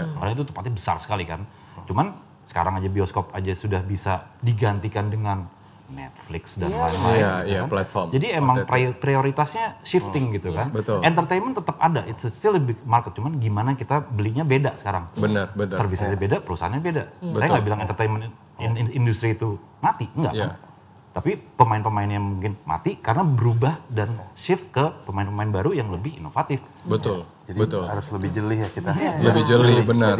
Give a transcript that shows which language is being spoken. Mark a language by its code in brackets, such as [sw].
[id] Karena itu tempatnya besar sekali kan. Cuman sekarang aja bioskop aja sudah bisa digantikan dengan Netflix dan lain-lain. Iya, kan? platform. Jadi emang prioritasnya shifting gitu kan. Betul. [en] Entertainment [id] tetap ada, [en] it's still a big market. [id] Cuman gimana kita belinya beda sekarang. Benar. Servisnya beda, perusahaannya beda. Saya nggak bilang entertainment industri itu mati, enggak kan. Tapi pemain-pemain yang mungkin mati karena berubah dan shift ke pemain-pemain baru yang lebih inovatif. Betul. Jadi harus lebih jeli ya kita. Lebih jeli, benar.